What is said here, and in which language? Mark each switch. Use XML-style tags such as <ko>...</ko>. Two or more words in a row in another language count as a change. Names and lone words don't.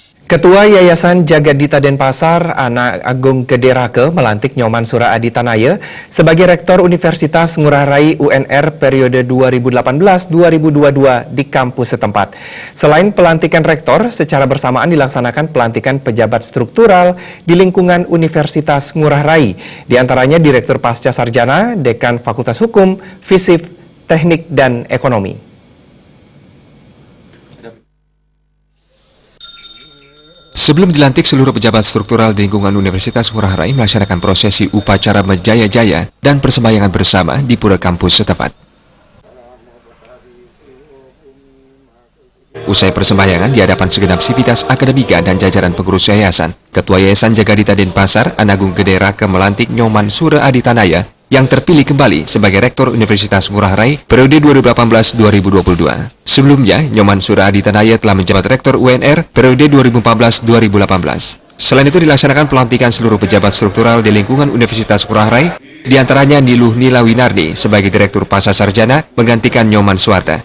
<id>Ketua Yayasan Jagadita Denpasar, Anak Agung Gede Rake, melantik Nyoman Sura Adi Tanaya sebagai Rektor Universitas Ngurah Rai UNR periode 2018-2022 di kampus setempat. Selain pelantikan rektor, secara bersamaan dilaksanakan pelantikan pejabat struktural di lingkungan Universitas Ngurah Rai, di antaranya Direktur Pasca Sarjana, Dekan Fakultas Hukum, Fisip, Teknik, dan Ekonomi. Sebelum dilantik, seluruh pejabat struktural di lingkungan Universitas Ngurah Rai melaksanakan prosesi upacara menjaya-jaya dan persembahyangan bersama di pura kampus setempat. Usai persembahyangan di hadapan segenap sivitas akademika dan jajaran pengurus yayasan, Ketua Yayasan Jagadita Denpasar, Anak Agung Gede Rake, melantik Nyoman Sura Adi Tanaya yang terpilih kembali sebagai Rektor Universitas Ngurah Rai periode 2018-2022. Sebelumnya, Nyoman Sura Adi Tanaya telah menjabat Rektor UNR periode 2014-2018. Selain itu dilaksanakan pelantikan seluruh pejabat struktural di lingkungan Universitas Ngurah Rai, diantaranya Niluh Nila Winardi sebagai Direktur Pasca Sarjana menggantikan Nyoman Suarta.</id>